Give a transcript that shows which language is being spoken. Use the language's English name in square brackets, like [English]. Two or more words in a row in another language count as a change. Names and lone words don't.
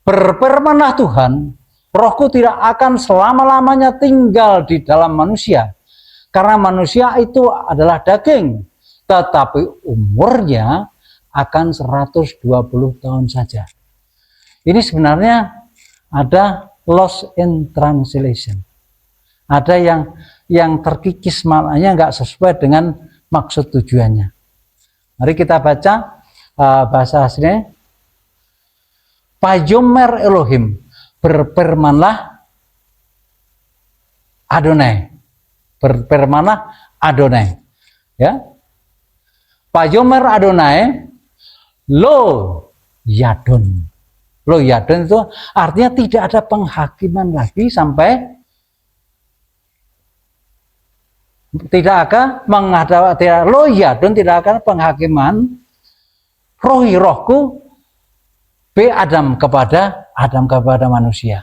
[Indonesian] Berfirmanlah Tuhan, Rohku tidak akan selama-lamanya tinggal di dalam manusia, Karena manusia itu adalah daging, tetapi umurnya akan 120 tahun saja. Ini sebenarnya ada [English] lost in translation. [Indonesian] Ada yang terkikis, maknanya nggak sesuai dengan maksud tujuannya. Mari kita baca bahasa aslinya. [Hebrew] ויאמר אלהים, [Indonesian] berfirmanlah Adonai. Berfirmanlah Adonai. Ya. [Hebrew] ויאמר אדני לא ידון. לא ידון [Indonesian] itu artinya tidak ada penghakiman lagi sampai tidak akan menghadap, [Hebrew] לא ידון, [Indonesian] tidak akan penghakiman rohku Adam kepada manusia.